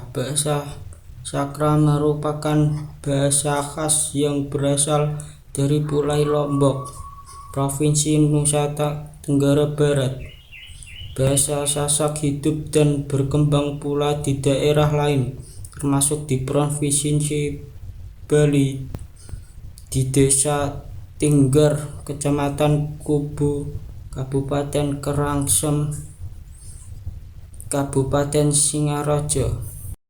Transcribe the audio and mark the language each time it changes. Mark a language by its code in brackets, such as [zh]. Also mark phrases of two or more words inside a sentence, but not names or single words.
[id] Bahasa Sakra merupakan bahasa khas yang berasal dari Pulau Lombok, Provinsi Nusa Tenggara Barat. Bahasa Sasak hidup dan berkembang pula di daerah lain, termasuk di Provinsi Bali, di Desa Tinggar, Kecamatan Kubu, Kabupaten Kerangsem, Kabupaten Singaraja.